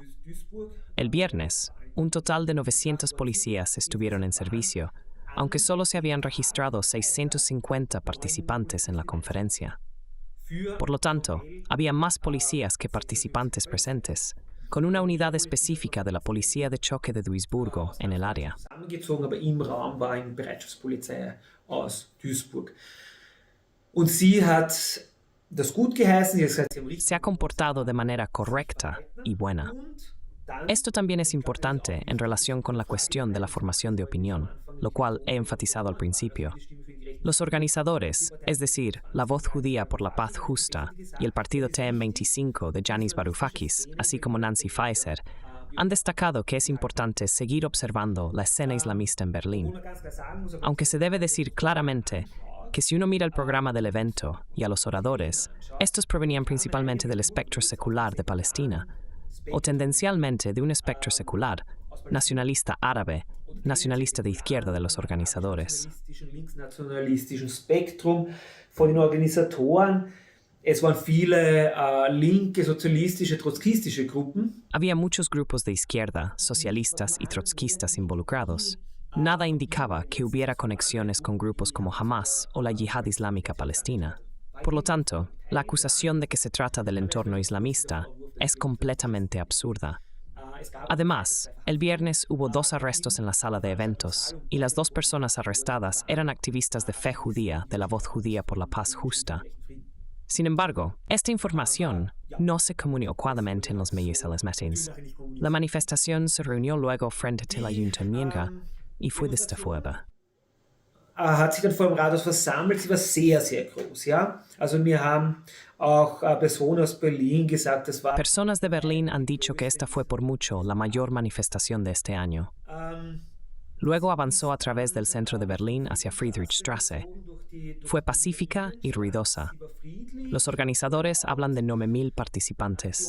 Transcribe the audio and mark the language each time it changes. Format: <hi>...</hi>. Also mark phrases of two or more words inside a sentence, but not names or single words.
<es>El viernes, un total de 900 policías estuvieron en servicio, aunque solo se habían registrado 650 participantes en la conferencia. Por lo tanto, había más policías que participantes presentes, con una unidad específica de la policía de choque de Duisburgo en el área.</es> <de>Aber im Raum war eine Bereitschaftspolizei aus Duisburg. Und sie hat das gut geheißen,</de> <es>Se ha comportado de manera correcta y buena. Esto también es importante en relación con la cuestión de la formación de opinión, lo cual he enfatizado al principio. Los organizadores, es decir, la Voz Judía por la Paz Justa y el partido TM25 de Yanis Varoufakis, así como Nancy Faeser, han destacado que es importante seguir observando la escena islamista en Berlín. Aunque se debe decir claramente que si uno mira el programa del evento y a los oradores, estos provenían principalmente del espectro secular de Palestina, o tendencialmente de un espectro secular, nacionalista árabe, nacionalista de izquierda de los organizadores.</es> <de>Linksnationalistischen Spektrum von den Organisatoren. Es waren viele linke, sozialistische, trotzkistische Gruppen.</de> <es>Había muchos grupos de izquierda, socialistas y trotskistas involucrados. Nada indicaba que hubiera conexiones con grupos como Hamas o la Yihad Islámica Palestina. Por lo tanto, la acusación de que se trata del entorno islamista es completamente absurda. Además, el viernes hubo 2 arrestos en la sala de eventos, y las 2 personas arrestadas eran activistas de fe judía de la Voz Judía por la Paz Justa. Sin embargo, esta información no se comunicó adecuadamente en los medios a los meetings. La manifestación se reunió luego frente al Ayuntamiento y fue de esta forma.</es> <de>Hat sich dann vor dem Rathaus versammelt, sie war sehr, sehr groß, ja. Also mir haben auch Personen aus Berlin gesagt, das war...</de> <es>Personas de Berlín han dicho que esta fue por mucho la mayor manifestación de este año. Luego avanzó a través del centro de Berlín hacia Friedrichstraße. Fue pacífica y ruidosa. Los organizadores hablan de 9.000 participantes.</es>